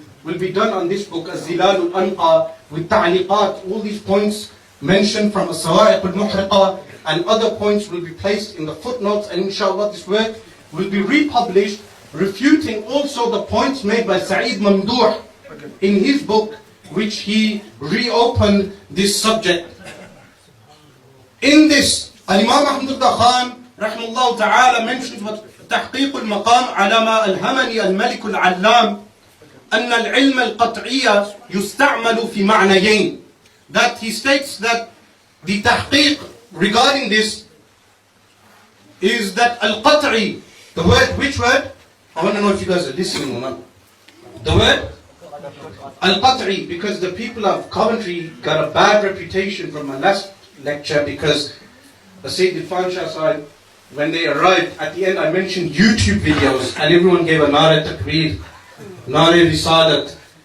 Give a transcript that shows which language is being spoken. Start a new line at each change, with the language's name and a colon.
English: will be done on this book, Az-Zilal al-Anqa, with ta'liqat, all these points mentioned from as-Sawa'iq al-Muhriqa, and other points will be placed in the footnotes, and inshallah this work will be republished, refuting also the points made by Sa'id Mamdouh in his book, which he reopened this subject. In this, Al-Imam Ahmad Khan rahimahullah ta'ala mentions what
Arabic: تحقيق المقام على ما ألهمني الملك العلام أن العلم القطعي يستعمل في معنيين.
English: That he states that the tahqiq regarding this is that al-qat'i, the word, which word? I want to know if you guys are listening or not. The word? Al-qat'i, because the people of Coventry got a bad reputation from my last lecture, because the Sayyid Irfan Shah side, when they arrived, at the end I mentioned YouTube videos and everyone gave a nara takbir, nara risalat.